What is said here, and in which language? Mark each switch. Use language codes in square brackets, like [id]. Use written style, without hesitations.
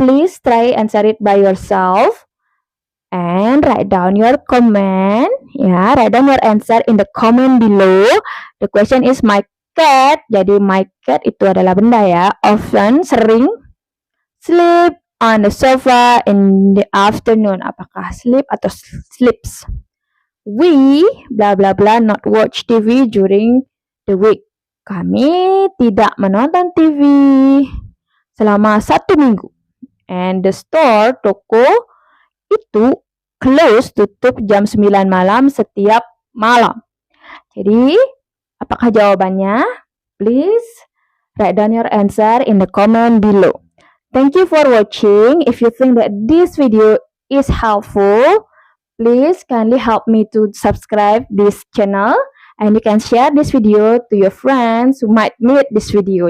[en] Please try answer it by yourself. And write down your comment. Ya, write down your answer in the comment below. The question is my cat. [id] Jadi my cat itu adalah benda ya. [en] Often, sering. Sleep on the sofa in the afternoon. [id] Apakah sleep atau sleeps? [en] We, bla bla bla, not watch TV during the week. [id] Kami tidak menonton TV selama 1 minggu. [en] And the store, [id] toko, itu close, tutup jam 9 malam setiap malam. Jadi, apakah jawabannya? [en] Please write down your answer in the comment below. Thank you for watching. If you think that this video is helpful, please kindly help me to subscribe this channel. And you can share this video to your friends who might need this video.